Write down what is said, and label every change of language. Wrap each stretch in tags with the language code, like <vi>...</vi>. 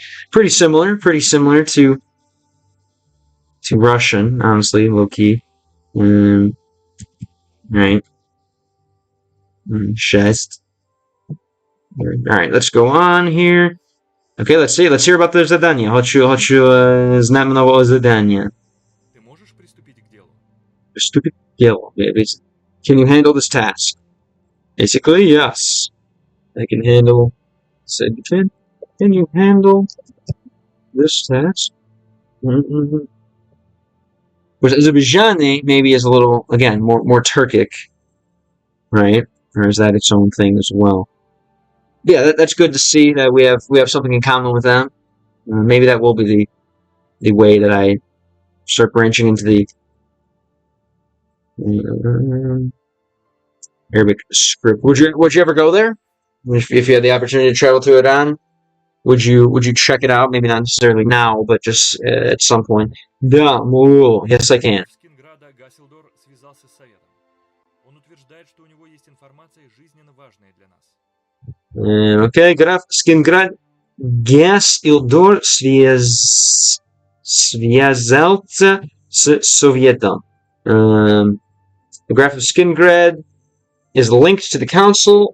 <en>Pretty similar to Russian, honestly, low key. Right. Alright, let's go on here. Okay, let's see. Let's hear about the задание.</en> <ru>Хочу знать много о задании. Ты можешь приступить к делу? Приступить к делу.</ru> <en>Can you handle this task? Basically, yes. I can handle... Can you handle this task? Whereas Azerbaijani maybe is a little, again, more Turkic, right? Or is that its own thing as well? Yeah, that's good to see that we have something in common with them. Maybe that will be the way that I start branching into the Arabic script. Would you ever go there? If you had the opportunity to travel to Iran, would you check it out? Maybe not necessarily now, but just at some point.</en> <ru>Да,</ru> <en>yes, I can.</en> <ru>Скинграда Гасилдор связался с Советом. Он утверждает, что у него есть информация жизненно важная для нас. Okay, граф Скинград Гасилдор связался с Советом.</ru> <en>The Graph of Skingrad is linked to the council.</en>